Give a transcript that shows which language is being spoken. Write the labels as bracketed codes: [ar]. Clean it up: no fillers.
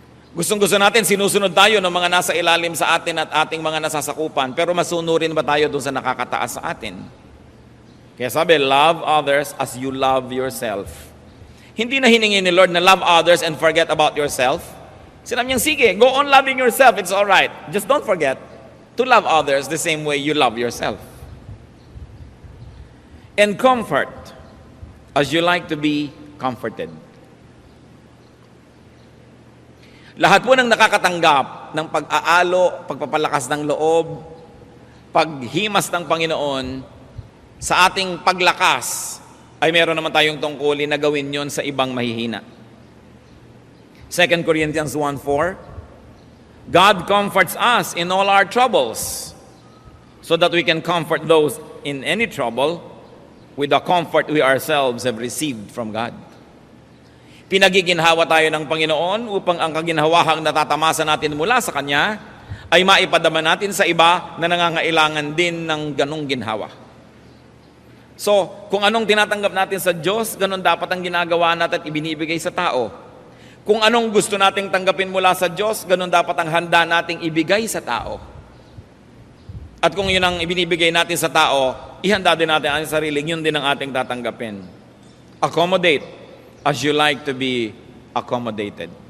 [tl] Gustong-gusto natin, sinusunod tayo ng mga nasa ilalim sa atin at ating mga nasasakupan, pero masunurin ba tayo doon sa nakakataas sa atin? Kaya sabi, [en] love others as you love yourself. [tl] Hindi na hiningi ni Lord na [en] love others and forget about yourself. [tl] Sinabi niya, sige, [en] go on loving yourself, it's all right. Just don't forget to love others the same way you love yourself. And comfort as you like to be comforted. [tl] Lahat po ng nakakatanggap ng pag-aalo, pagpapalakas ng loob, paghimas ng Panginoon, sa ating paglakas, ay meron naman tayong tungkulin na gawin yon sa ibang mahihina. [en] 2 Corinthians 1:4, God comforts us in all our troubles, so that we can comfort those in any trouble with the comfort we ourselves have received from God. [tl] Pinagiginhawa tayo ng Panginoon upang ang kaginhawahang natatamasa natin mula sa Kanya ay maipadama natin sa iba na nangangailangan din ng ganong ginhawa. So, kung anong tinatanggap natin sa Diyos, ganon dapat ang ginagawa natin at ibinibigay sa tao. Kung anong gusto nating tanggapin mula sa Diyos, ganun dapat ang handa nating ibigay sa tao. At kung yun ang ibinibigay natin sa tao, ihanda din natin ang sarili, yun din ang ating tatanggapin. [en] Accommodate as you like to be accommodated.